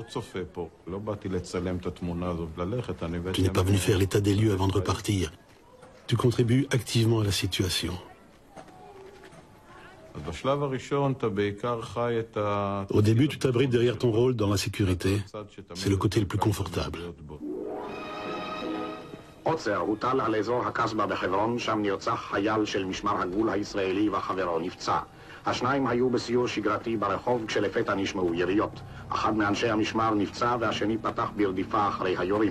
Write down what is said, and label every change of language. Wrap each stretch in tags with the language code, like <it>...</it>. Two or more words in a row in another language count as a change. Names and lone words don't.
<fr>Tu n'es pas venu faire l'état des lieux avant de repartir. Tu contribues activement à la situation. Au début, tu t'abrites derrière ton rôle dans la sécurité. C'est le côté le plus confortable.</fr> <he>עוצר הוטל על אזור הקסבה בחברון, שם נרצח חייל של משמר הגבול הישראלי וחברו נפצע. השניים היו בסיור שגרתי ברחוב כשלפתע נשמעו יריות. אחד מאנשי המשמר נפצע והשני פתח ברדיפה אחרי היורים.</he>